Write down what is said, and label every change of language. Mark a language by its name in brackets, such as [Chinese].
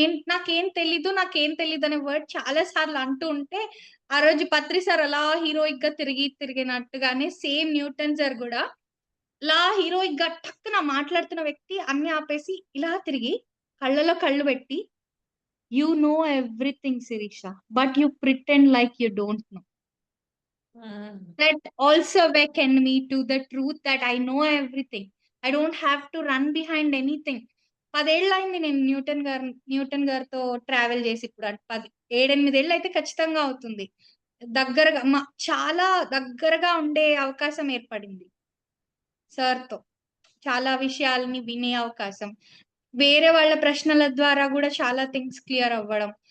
[Telugu] నాకేం తెలీదు అనే వర్డ్ చాలా సార్లు అంటూ ఉంటే, ఆ రోజు పత్రి సార్ అలా హీరోయిక్ గా తిరిగినట్టుగానే సేమ్ న్యూటన్ సార్ కూడా ఇలా హీరోయిక్ గా టక్కున మాట్లాడుతున్న వ్యక్తి అన్ని ఆపేసి ఇలా తిరిగి కళ్ళలో కళ్ళు పెట్టి, [English] You know everything Sirisha, but you pretend like you don't know. That also awakened me to the truth that I know everything. I don't have to run behind anything. [Telugu] 10 ఏళ్ళైంది నేను న్యూటన్ గారితో ట్రావెల్ చేసి, ఇప్పుడు 7-8 ఏళ్ళు అయితే ఖచ్చితంగా అవుతుంది. దగ్గరగా చాలా దగ్గరగా ఉండే అవకాశం ఏర్పడింది సార్తో. చాలా విషయాలని వినే అవకాశం, వేరే వాళ్ళ ప్రశ్నల ద్వారా కూడా చాలా థింగ్స్ క్లియర్ అవ్వడం.